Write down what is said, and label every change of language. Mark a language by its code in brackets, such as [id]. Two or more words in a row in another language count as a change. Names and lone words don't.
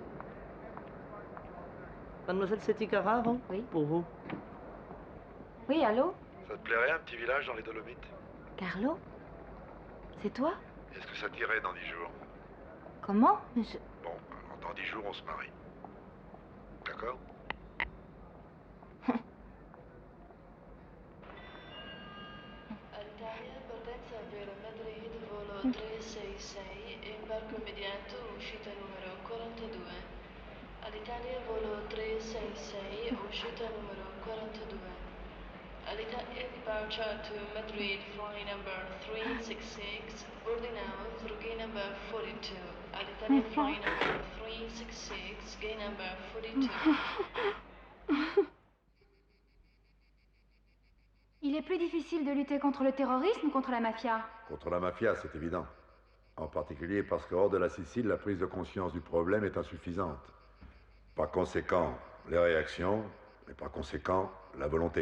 [fr] Mademoiselle Septi Carraro? Oui. Pour vous. Oui, allô? Ça te plairait un petit village dans les Dolomites? Carlo? C'est toi? Est-ce que ça t'irait dans 10 jours? Comment? Mais je... Bon, alors dans 10 jours, on se marie. D'accord? [it] Alitalia, partenza per Madrid, volo 366, imbarco immediato, uscita numero 42. Alitalia, volo 366, uscita numero 42. Alitalia, [en] departure to Madrid, flight number 366, boarding now through gate number 42. Alitalia, flight number 366, gate number 42. [fr] Il est plus difficile de lutter contre le terrorisme ou contre la mafia? Contre la mafia, c'est évident. En particulier parce que hors de la Sicile, la prise de conscience du problème est insuffisante. Par conséquent, les réactions, et par conséquent, la volonté.